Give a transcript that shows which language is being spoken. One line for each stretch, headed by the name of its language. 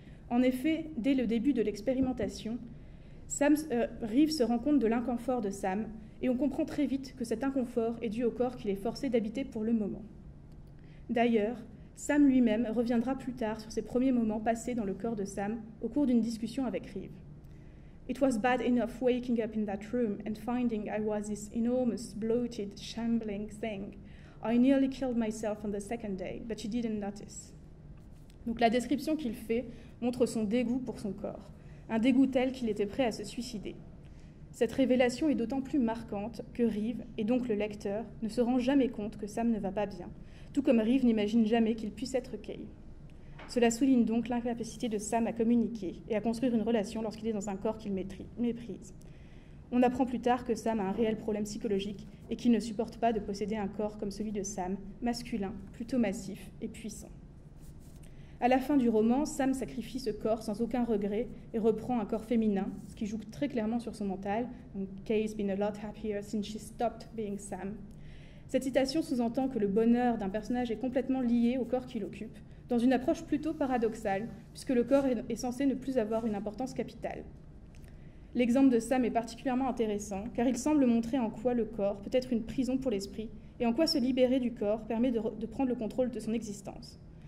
French: En effet, dès le début de l'expérimentation, Reeve se rend compte de l'inconfort de Sam, et on comprend très vite que cet inconfort est dû au corps qu'il est forcé d'habiter pour le moment. D'ailleurs, Sam lui-même reviendra plus tard sur ses premiers moments passés dans le corps de Sam au cours d'une discussion avec Reeve.
English: It was bad enough waking up in that room and finding I was this enormous, bloated, shambling thing. I nearly killed myself on the second day, but she didn't notice.
French: Donc la description qu'il fait montre son dégoût pour son corps, un dégoût tel qu'il était prêt à se suicider. Cette révélation est d'autant plus marquante que Reeve, et donc le lecteur, ne se rend jamais compte que Sam ne va pas bien, tout comme Reeve n'imagine jamais qu'il puisse être Kay. Cela souligne donc l'incapacité de Sam à communiquer et à construire une relation lorsqu'il est dans un corps qu'il méprise. On apprend plus tard que Sam a un réel problème psychologique et qu'il ne supporte pas de posséder un corps comme celui de Sam, masculin, plutôt massif et puissant. À la fin du roman, Sam sacrifie ce corps sans aucun regret et reprend un corps féminin, ce qui joue très clairement sur son mental.
English: Kay's been a lot happier since she stopped being Sam.
French: Cette citation sous-entend que le bonheur d'un personnage est complètement lié au corps qu'il occupe, dans une approche plutôt paradoxale, puisque le corps est censé ne plus avoir une importance capitale. L'exemple de Sam est particulièrement intéressant, car il semble montrer en quoi le corps peut être une prison pour l'esprit, et en quoi se libérer du corps permet de prendre le contrôle de son existence.